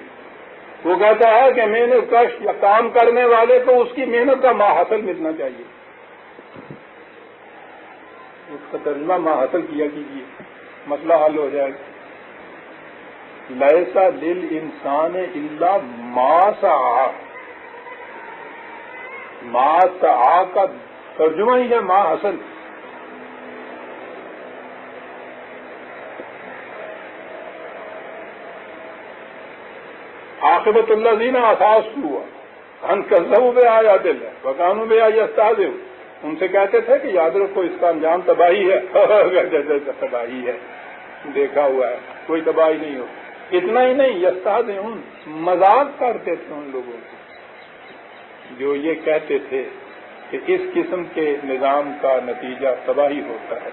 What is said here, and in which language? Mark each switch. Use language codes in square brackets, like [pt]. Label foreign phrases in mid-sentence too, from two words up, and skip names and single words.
[ur] وہ کہتا ہے کہ محنت کش یا کام کرنے والے کو اس کی محنت کا ماحصل ملنا چاہیے۔ اس کا ترجمہ ماحصل کیا کیجیے، مسئلہ حل ہو جائے گا۔ [ar] لیس للانسان الا ما سعی، ما سعی [ur] کا ترجمہ ہی ہے ما حصل۔ [ar] عاقبۃ الذین اساءوا السوء ان کذبوا بآیات اللہ وکانوا بها یستہزئون۔ [ur] ان سے کہتے تھے کہ یاد رکھو اس کا انجام تباہی ہے تباہی ہے، دیکھا ہوا ہے، کوئی تباہی نہیں ہو. اتنا ہی نہیں، یستہزئون، مذاق کرتے تھے ان لوگوں کو جو یہ کہتے تھے کہ اس قسم کے نظام کا نتیجہ تباہی ہوتا ہے.